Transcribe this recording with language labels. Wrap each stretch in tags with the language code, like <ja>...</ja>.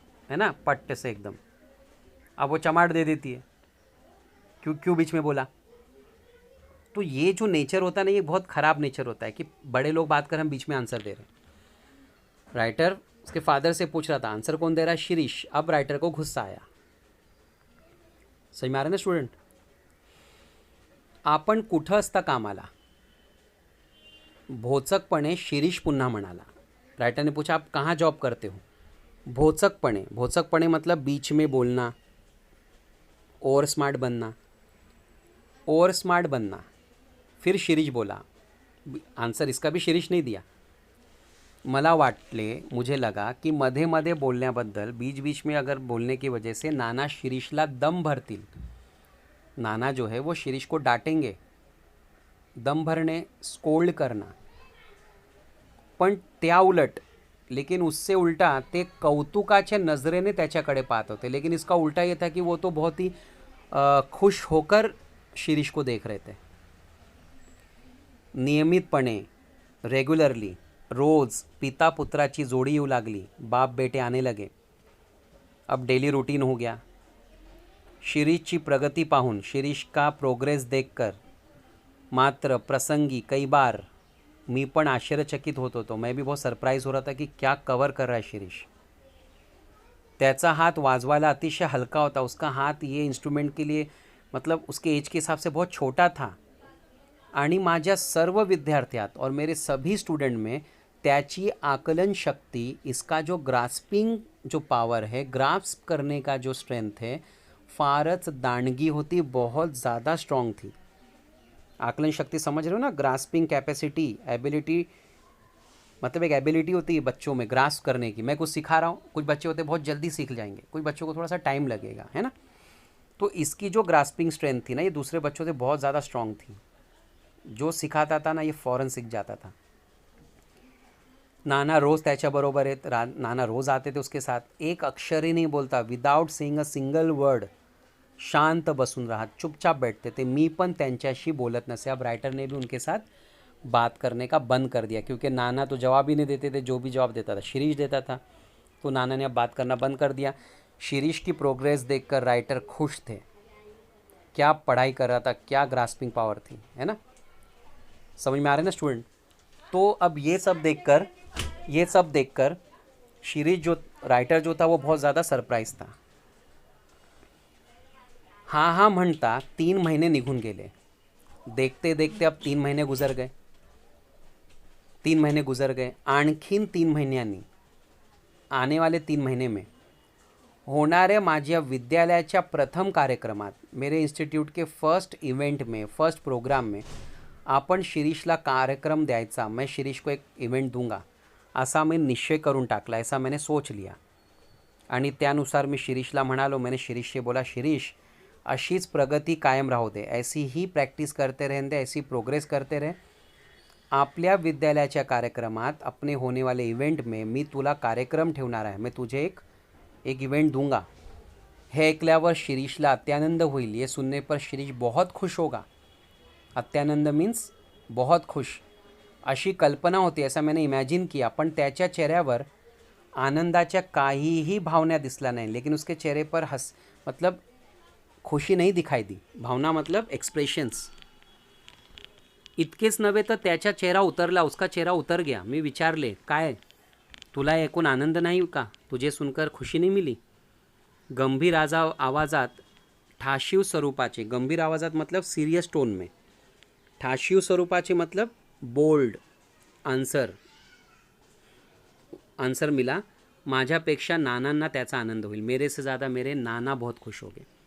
<hi>है ना, पट्ट से एकदम। अब वो चमाट दे देती है, क्यों क्यों बीच में बोला। तो ये जो नेचर होता है ना, ये बहुत ख़राब नेचर होता है कि बड़े लोग बात कर, हम बीच में आंसर दे रहे हैं। राइटर उसके फादर से पूछ रहा था आंसर कौन दे रहा है, शिरीष। अब राइटर को गुस्सा आया। समझ में आ रहा है ना स्टूडेंट?</hi> <mr>आपण कुठं असता कामाला, भोचकपणे शिरीष पुन्हा म्हणाला।</mr> <hi>राइटर ने पूछा आप कहाँ जॉब करते हो। भोचकपणे, भोचकपणे मतलब बीच में बोलना, ओवर स्मार्ट बनना, ओवर स्मार्ट बनना। फिर शिरीष बोला, आंसर इसका भी शिरीष नहीं दिया।</hi> <mr>मला वाटले,</mr> <hi>मुझे लगा कि</hi> <mr>मध्ये मध्ये बोलण्याबद्दल,</mr> <hi>बीच बीच में अगर बोलने की वजह से</hi> <mr>नाना शिरीषला दम भरतील।</mr> <hi>नाना जो है वो शिरीष को डांटेंगे।</hi> <mr>दम भरणे,</mr> <hi>स्कोल्ड करना।</hi> <mr>पण त्या उलट,</mr> <hi>लेकिन उससे उल्टा</hi> <mr>ते कौतुकाच्या नजरेने त्याच्याकडे पाहत होते।</mr> <hi>लेकिन इसका उल्टा ये था कि वो तो बहुत ही खुश होकर शिरीष को देख रहे थे।</hi> <mr>नियमितपणे, रेग्युलरली, रोज पिता पुत्राची जोड़ी येऊ लागली।</mr> <hi>बाप बेटे आने लगे। अब डेली रूटीन हो गया।</hi> <mr>शिरीषची प्रगति पाहून,</mr> <hi>शिरीष का प्रोग्रेस देखकर,</hi> <mr>मात्र प्रसंगी</mr> <hi>कई बार</hi> <mr>मी पण आश्चर्यचकित होत होतो।</mr> <hi>मैं भी बहुत सरप्राइज हो रहा था कि क्या कवर कर रहा है शिरीष।</hi> <mr>त्याचा हाथ वाजवायला अतिशय हल्का होता।</mr> <hi>उसका हाथ ये इंस्ट्रूमेंट के लिए, मतलब उसके एज के हिसाब से बहुत छोटा था।</hi> <mr>आणि माझ्या सर्व विद्यार्थ्यात</mr> <hi>और मेरे सभी स्टूडेंट में</hi> <mr>त्याची आकलन शक्ति,</mr> <hi>इसका जो ग्रास्पिंग जो पावर है, ग्रास्प करने का जो स्ट्रेंथ है,</hi> <mr>फारच दांडगी होती,</mr> <hi>बहुत ज़्यादा स्ट्रॉन्ग थी। आकलन शक्ति समझ रहे हो ना, ग्रास्पिंग कैपेसिटी, एबिलिटी, मतलब एक एबिलिटी होती है बच्चों में ग्रास्प करने की। मैं कुछ सिखा रहा हूँ, कुछ बच्चे होते हैं बहुत जल्दी सीख जाएंगे, कुछ बच्चों को थोड़ा सा टाइम लगेगा, है ना। तो इसकी जो ग्रास्पिंग स्ट्रेंथ थी ना, ये दूसरे बच्चों से बहुत ज़्यादा स्ट्रॉन्ग थी। जो सिखाता था ना, ये फ़ौरन सीख जाता था।</hi> <mr>नाना रोज़ त्याच्याबरोबर आहेत,</mr> <hi>नाना रोज़ आते थे उसके साथ। एक अक्षर ही नहीं बोलता,</hi> <en>without saying a single word,</en> <mr>शांत बसून रहा,</mr> <hi>चुपचाप बैठते थे।</hi> <mr>मी पण त्यांच्याशी बोलत नसे।</mr> <hi>अब राइटर ने भी उनके साथ बात करने का बंद कर दिया, क्योंकि नाना तो जवाब ही नहीं देते थे। जो भी जवाब देता था शिरीष देता था, तो नाना ने अब बात करना बंद कर दिया। शिरीष की प्रोग्रेस देखकर राइटर खुश थे। क्या पढ़ाई कर रहा था, क्या ग्रास्पिंग पावर थी, है ना। समझ में आ रहा है ना स्टूडेंट? तो अब ये सब देखकर शिरीष जो राइटर जो था वो बहुत ज़्यादा सरप्राइज था।</hi> <mr>हाँ हाँ म्हणता 3 महीने निघून गेले।</mr> <hi>देखते देखते अब 3 महीने गुजर गए। 3 महीने गुजर गए।</hi> <mr>आणखीन 3 महीन्यांनी,</mr> <hi>आने वाले 3 महीने में</hi> <mr>होणाऱ्या माझ्या विद्यालयाच्या प्रथम कार्यक्रमात,</mr> <hi>मेरे इंस्टीट्यूट के फर्स्ट इवेंट में, फर्स्ट प्रोग्राम में</hi> <mr>आपण शिरीषला कार्यक्रम द्यायचा,</mr> <hi>मैं शिरीष को एक इवेंट दूंगा</hi> <mr>असा मैं निश्चय करून टाकला,</mr> <hi>ऐसा मैंने सोच लिया।</hi> <mr>आणि त्यानुसार मी शिरीषला म्हणालो,</mr> <hi>मैंने शिरीष से बोला,</hi> <mr>शिरीष अशीच प्रगति कायम राहू दे,</mr> <hi>ऐसी ही प्रैक्टिस करते रहने दे, ऐसी प्रोग्रेस करते रहे।</hi> <mr>आपल्या विद्यालयाच्या कार्यक्रमात,</mr> <hi>अपने होने वाले इवेंट में</hi> <mr>मी तुला कार्यक्रम ठेवणार आहे,</mr> <hi>मैं तुझे एक इवेंट दूंगा।</hi> <mr>हे ऐकल्यावर शिरीषला अत्यानंद होईल।</mr> <hi>ये सुनने पर शिरीष बहुत खुश होगा। अत्यानंद मीन्स बहुत खुश,</hi> <mr>अशी कल्पना होती,</mr> <hi>ऐसा मैंने इमॅजिन किया।</hi> <mr>पण त्याच्या चेहऱ्यावर आनंदाच्या काहीही भावना दिसला नाही।</mr> <hi>लेकिन उसके चेहरे पर मतलब खुशी नहीं दिखाई दी। भावना मतलब एक्सप्रेशन्स।</hi> <mr>इतकेच नव्हे तर त्याचा चेहरा उतरला,</mr> <hi>उसका चेहरा उतर गया।</hi> <mr>मी विचारले, काय तुला ऐकून आनंद नाही का,</mr> <hi>तुझे सुनकर खुशी नहीं मिली।</hi> <mr>गंभीर आवाजात, ठाशीव स्वरूपाचे,</mr> <hi>गंभीर आवाजात मतलब सीरियस टोन में, ठाशीव स्वरूपाचे मतलब बोल्ड आंसर मिला।</hi> <mr>माझ्यापेक्षा नानांना त्याचा आनंद होईल,</mr> <hi>मेरे से ज़्यादा मेरे नाना बहुत खुश हो गए।</hi>